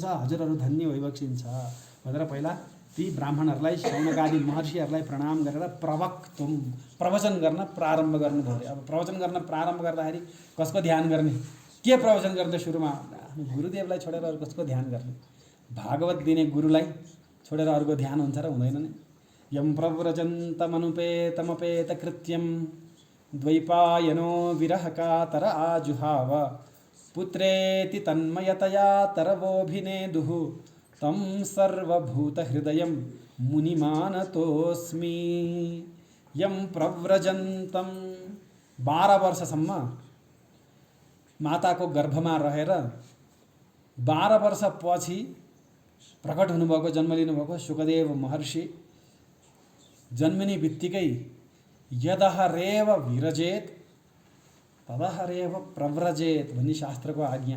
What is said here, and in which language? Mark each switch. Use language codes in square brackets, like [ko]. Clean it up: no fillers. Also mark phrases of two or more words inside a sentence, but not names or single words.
[ne] हजुरहरू धन्य भइबक्सिन्छ भनेर पहिला ती ब्राह्मणहरूलाई, शौनकादि महर्षिहरूलाई प्रणाम गरेर प्रवचन गर्न प्रारम्भ गर्नुभयो। अब प्रवचन गर्न प्रारम्भ गर्दाखेरि कसको ध्यान गर्ने? के प्रवचन गर्ने सुरुमा? आफ्नो गुरुदेवलाई छोडेर अरू कसको ध्यान गर्ने? भागवत दिने गुरुलाई छोडेर अर्को ध्यान हुन्छ र हुँदैन नि। [sa] यम प्रव्रजन्तमनुपेतमपेत कृत्यम द्वैपायनो विरह कातर आजुहाव पुत्रेति तन्मयतया तरवोभिनेदुः तं सर्वभूतहृदयं मुनिमानतोऽस्मि। यम प्रव्रजन्तम [ne] 12 वर्षसम्म माताको गर्भमा रहेर 12 वर्षपछि प्रकट हुनुभएको, जन्म लिनुभएको सुखदेव महर्षि जन्मिने बित्तिकै [sa] यदहरेव विरजेत तदहरेव प्रव्रजेत [ne] भन्ने शास्त्रको आज्ञा।